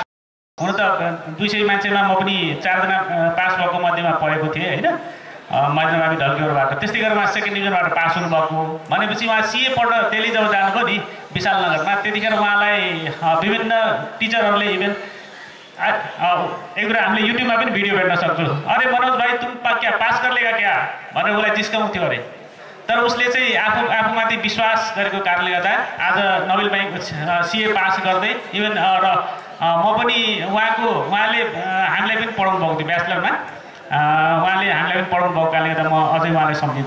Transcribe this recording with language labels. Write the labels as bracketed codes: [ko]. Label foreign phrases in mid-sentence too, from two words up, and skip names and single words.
[ne] हुन त 200 मान्छेमा म पनि 4 जना पास भएको मध्येमा पढेको थिएँ होइन महेन्द्रमावि ढल्केबाट। त्यस्तै गरेर उहाँ 2nd डिभिजनबाट पास हुनुभएको भनेपछि उहाँ सिए पढ्न दिल्ली जब जानुभयो नि विशालनगरमा त्यतिखेर उहाँलाई विभिन्न टिचरहरूले इभेन एक कुरा हामीले युट्युबमा पनि भिडियो भेट्न सक्छौँ। [hi] अरे मनोज भाइ तुम क्या पास कर लेगा क्या [ne] भनेर उसलाई जिस्काउँथ्यो अरे। तर उसले चाहिँ आफूमाथि विश्वास गरेको कारणले गर्दा आज नोबेल ब्याङ्क सिए पास गर्दै इभन र म पनि उहाँले हामीलाई पनि पढाउनु भएको थियो ब्याचलरमा। उहाँले हामीलाई पनि पढाउनु भएको कारणले गर्दा म अझै उहाँलाई सम्झिन्छु।